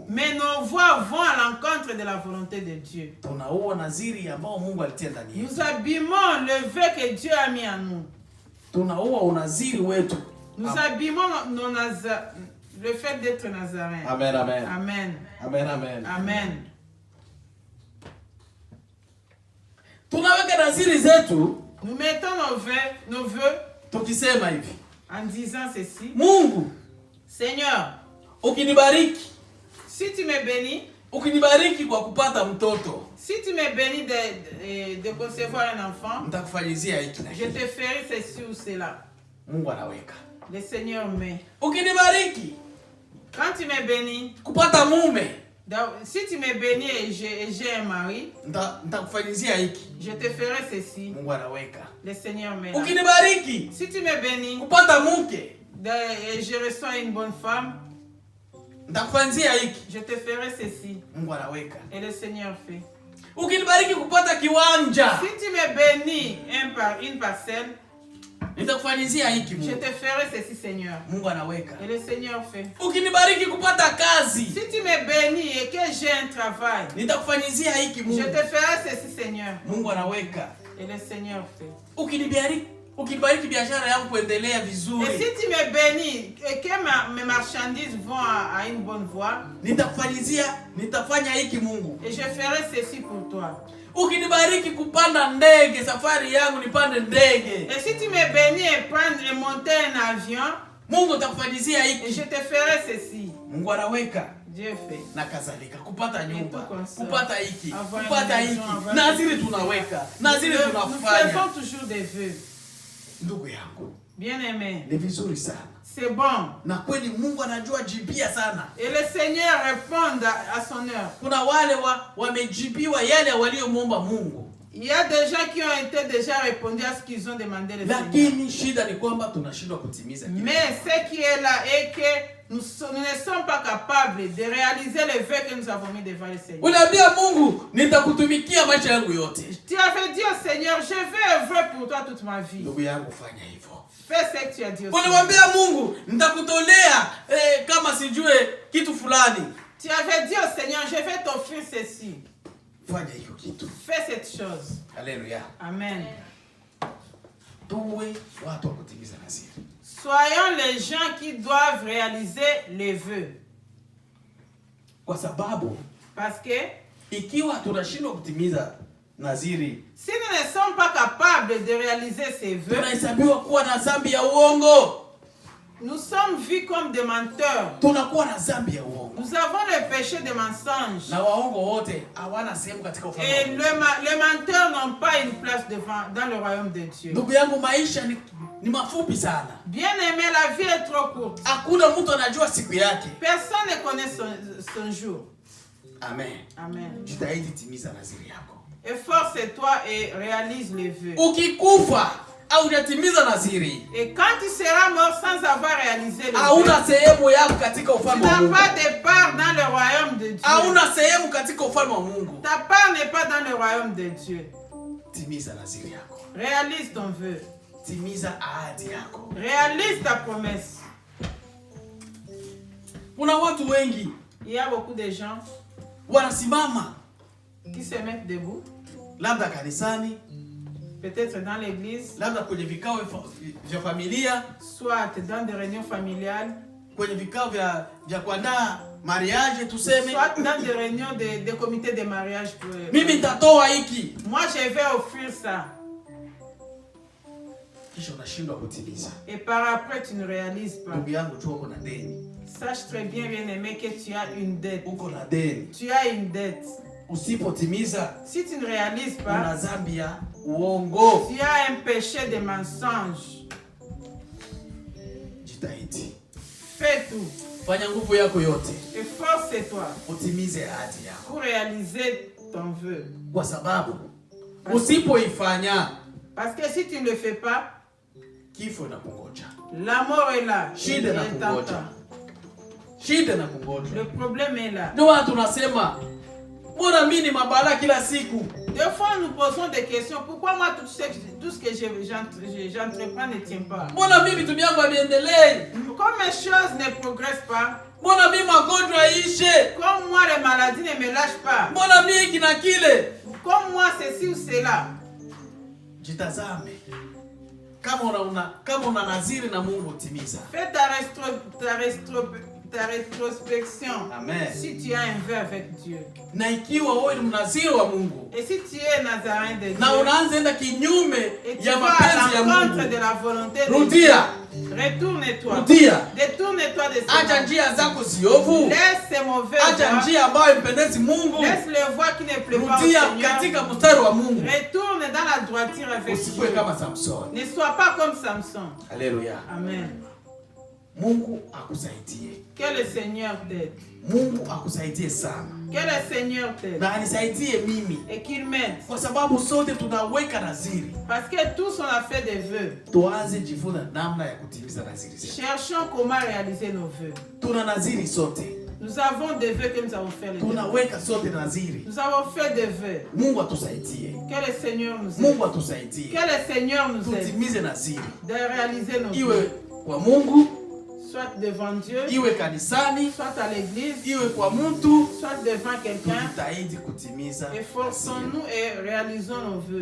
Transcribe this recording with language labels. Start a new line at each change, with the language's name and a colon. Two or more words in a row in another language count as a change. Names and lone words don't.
French: Mais nos voies vont à l'encontre de la volonté de Dieu.
Swahili: Tunaua naziri ambao Mungu alitia ndani yetu.
French: Nous abîmons le vœu que Dieu a mis en nous.
Swahili: Tunaua unaziri wetu.
French: Nous abîmons le fait d'être nazarin. Amen, amen. Amen. Amen, amen. Amen.
Swahili: Tunaweka naziri zetu.
French: Nous mettons nos vœux.
Swahili: Tukisema hivi.
French: En disant ceci.
Swahili: Mungu,
French: Seigneur,
Swahili: ukinibariki,
French: si tu me bénis,
Swahili: ukinibariki kwa kupata mtoto,
French: si tu me bénis de concevoir un enfant,
Swahili: nitakufanyizia hiki na hiki.
French: Je te ferai ceci ou cela.
Swahili: Mungu anaweka.
French: Le Seigneur met.
Swahili: Ukinibariki,
French: quand tu me bénis,
Swahili: kupata mume,
French: si tu me bénis et j'ai un mari,
Swahili: nitakufanyizia hiki.
French: Je te ferai ceci.
Swahili: Mungu anaweka.
French: Le Seigneur met.
Swahili: Ukinibariki,
French: si tu me bénis,
Swahili: kupata mke,
French: et je reçois une bonne femme,
Swahili: nitakufanyizia hiki.
French: Je te ferai ceci.
Swahili: Mungu anaweka.
French: Et le Seigneur fait.
Swahili: Ukinibariki kupata kiwanja,
French: si tu me bénis une parcelle,
Swahili: nitakufanyizia hiki Mungu.
French: Je te ferai ceci, Seigneur.
Swahili: Mungu anaweka.
French: Et le Seigneur fait.
Swahili: Ukinibariki kupata kazi,
French: si tu me bénis et que j'ai un travail,
Swahili: nitakufanyizia hiki Mungu.
French: Je te ferai ceci, Seigneur.
Swahili: Mungu anaweka.
French: Et le Seigneur fait.
Swahili: Ukinibariki biashara yangu kuendelea vizuri.
French: Et si tu me bénis et que mes marchandises vont à une bonne voie,
Swahili: nitafanya hiki Mungu.
French: Et je ferai ceci pour toi.
Swahili: Ukinibariki kupanda ndege, safari yangu nipande ndege.
French: Et si tu me bénis et monter un avion,
Swahili: Mungu atakufanyizia hiki.
French: Et je te ferai ceci.
Swahili: Mungu anaweka.
French: Dieu fait.
Swahili: Na kadhalika, kupata nyumba, kupata hiki, kupata hiki. Naziri tunaweka, naziri tunafanya.
French: Nous faisons toujours des vœux.
Swahili: Ndugu yangu,
French: bien-aimé,
Swahili: ni vizuri sana.
French: C'est bon.
Swahili: Na kweli Mungu anajua jibia sana.
French: Et le Seigneur répond à son heure.
Swahili: Kuna wale wamejibiwa yale waliomuomba Mungu.
French: Il y a des gens qui ont été déjà répondu à ce qu'ils ont demandé le Seigneur.
Swahili: Lakini shida ni kwamba tunashindwa kutimiza.
French: Mais ce qui est là est que nous ne sommes pas capables de réaliser les vœux que nous avons mis devant le Seigneur.
Swahili: Unaambia Mungu, nitakutumikia maisha yangu yote.
French: Tu avais dit au Seigneur, je vais œuvrer pour toi toute ma vie.
Swahili: Ndugu yangu, fanya hivyo.
French: Fais ce que tu as dit au Seigneur.
Swahili: Unamwambia Mungu, nitakutolea kama sijue kitu fulani.
French: Tu avais dit au Seigneur, je vais t'offrir ceci.
Swahili: Fanya hiyo kitu.
French: Fais cette chose. Alléluia. Amen.
Swahili: Tuwe watu wa kutimiza naziri.
French: Soyons les gens qui doivent réaliser les vœux.
Swahili: Kwa sababu,
French: parce que
Swahili: ikiwa tunashindwa kutimiza naziri,
French: si nous ne sommes pas capables de réaliser ces vœux,
Swahili: tunahesabiwa kuwa na dhambi ya uongo.
French: Nous sommes vus comme des menteurs.
Swahili: Tunakuwa na dhambi ya uongo.
French: Nous avons le péché de mensonge.
Swahili: Na waongo wote hawana sehemu katika ufalme.
French: Et les menteurs n'ont pas une place dans le royaume de Dieu.
Swahili: Ndugu yangu, maisha ni mafupi sana.
French: Bien-aimé, la vie est trop courte.
Swahili: Hakuna mtu anajua siku yake.
French: Personne ne connaît son jour. Amen. Amen.
Swahili: Jitahidi timiza naziri yako.
French: Efforce-toi et réalise les vœux.
Swahili: Ukikufa au hujatimiza naziri,
French: Et quand tu seras mort sans avoir réalisé les vœux,
Swahili: hauna sehemu yako katika
French: tu
Swahili: ufalme wa
French: n'as
Swahili: Mungu.
French: pas de part dans le royaume de Dieu.
Swahili: Hauna sehemu katika ufalme wa Mungu.
French: Ta part n'est pas dans le royaume de Dieu.
Swahili: Timiza naziri yako.
French: Réalise ton vœu.
Swahili: Timiza ahadi yako.
French: Réalise ta promesse.
Swahili: Kuna watu wengi
French: Il y a beaucoup de gens
Swahili: wanasimama
French: qui se mettent debout,
Swahili: labda kanisani,
French: peut-être dans l'église,
Swahili: labda kwenye vikao vya familia,
French: soit dans des réunions familiales,
Swahili: kwenye vikao vya kuandaa mariage tuseme,
French: soit dans des réunions de comités de mariage.
Swahili: Mimi nitatoa hiki.
French: Moi, je vais offrir ça.
Swahili: Kisha unashindwa kutimiza.
French: Et par après, tu ne réalises pas.
Swahili: Ndugu yangu, jua uko na deni.
French: Sache très bien, bien-aimé, que tu as une dette.
Swahili: Uko na deni.
French: Tu as une dette.
Swahili: Usipotimiza,
French: Si tu ne réalises pas,
Swahili: una dhambi ya uongo.
French: tu as un péché de mensonge.
Swahili: Jitahidi.
French: Fais tout.
Swahili: Fanya nguvu yako yote.
French: Efforce-toi
Swahili: Utimize ahadi yako.
French: pour réaliser ton vœu.
Swahili: Kwa sababu usipoifanya,
French: Parce que si tu ne le fais pas,
Swahili: kifo inakungoja.
French: la mort est là.
Swahili: Shida na kungoja. Shida na kungoja.
French: Le problème est là.
Swahili: Ndio watu tunasema, mbona mimi ni mabala kila siku?
French: Des fois, nous posons des questions. Pourquoi moi, tout ce que j'entreprends ne tient pas?
Swahili: Mbona mimi vitu vyangu haviendelee?
French: Comme mes choses ne progressent pas,
Swahili: Mbona mimi magonjwa ishe?
French: comme moi, les maladies ne me lâchent pas,
Swahili: Mbona mimi hiki na kile?
French: comme moi, ceci ou cela.
Swahili: Jitazame. Kama una naziri na Mungu, timiza.
French: Fais ta rétrospection. Amen. Si tu as un vœu avec Dieu.
Swahili: Na ikiwa wewe ni mnaziri wa Mungu,
French: Et si tu es nazaréen de Dieu,
Swahili: na unaanza enda kinyume
French: et tu
Swahili: ya
French: vas
Swahili: mapenzi
French: à
Swahili: ya
French: l'encontre
Swahili: Mungu,
French: de la volonté de
Swahili: rudia.
French: Dieu, retourne-toi.
Swahili: Rudia.
French: Détourne-toi de
Swahili: Acha
French: ce
Swahili: njia zako ziovu.
French: Laisse ces mauvais
Swahili: Acha
French: voies.
Swahili: njia ambayo impendezi Mungu.
French: Laisse les voies qui ne plaisent pas au
Swahili: Rudia
French: Seigneur.
Swahili: katika mstari wa Mungu.
French: Retourne dans la droiture avec
Swahili: Usikuwe
French: Dieu.
Swahili: kama Samson.
French: Ne sois pas comme Samson.
Swahili: Haleluya. Amen. Mungu akusaidie.
French: Que le Seigneur t'aide.
Swahili: Mungu akusaidie sana.
French: Que le Seigneur t'aide.
Swahili: Na anisaidie mimi.
French: Et qu'il m'aide.
Swahili: Kwa sababu sote tunaweka naziri.
French: Parce que tous on a fait des vœux.
Swahili: Tuanze jifunza namna ya kutimiza naziri zetu.
French: Cherchons comment réaliser nos vœux.
Swahili: Tuna naziri sote.
French: Nous avons des vœux que nous avons fait.
Swahili: Tunaweka sote naziri.
French: Nous avons fait des vœux.
Swahili: Mungu atusaidie.
French: Que le Seigneur nous aide.
Swahili: Mungu atusaidie.
French: Que le Seigneur nous aide.
Swahili: Tutimize naziri.
French: De réaliser nos
Swahili: Iwe
French: vœux.
Swahili: kwa Mungu,
French: Soit devant Dieu.
Swahili: iwe kanisani,
French: Soit à l'église.
Swahili: iwe kwa mtu.
French: Soit devant quelqu'un.
Swahili: Tujitahidi kutimiza.
French: Efforçons-nous et réalisons nos vœux.